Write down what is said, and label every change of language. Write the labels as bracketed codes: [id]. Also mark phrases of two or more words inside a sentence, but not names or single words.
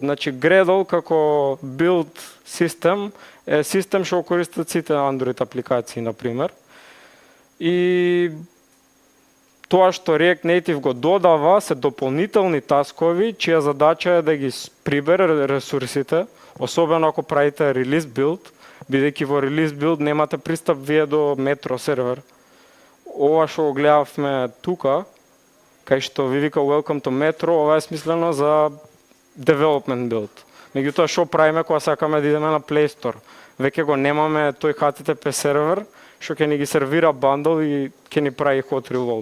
[mk] Значи Gradle како build систем е систем што користат сите Android апликации, например. И тоа што React Native го додава се дополнителни таскови, чија задача е да ги прибере ресурсите, особено ако правите [en] release build, [mk] бидејќи во [en] release build [mk] немате пристап вие до Metro сервер. Ова што го гледавме тука, кај што ви вика [en] Welcome to Metro, [mk] ова е смислено за [en] development build. [mk] Меѓутоа што правиме кога сакаме да идеме на Play Store? Веќе го немаме тој HTTP сервер што ќе ни ги сервира бандл и ќе ни прави [en] hot reload.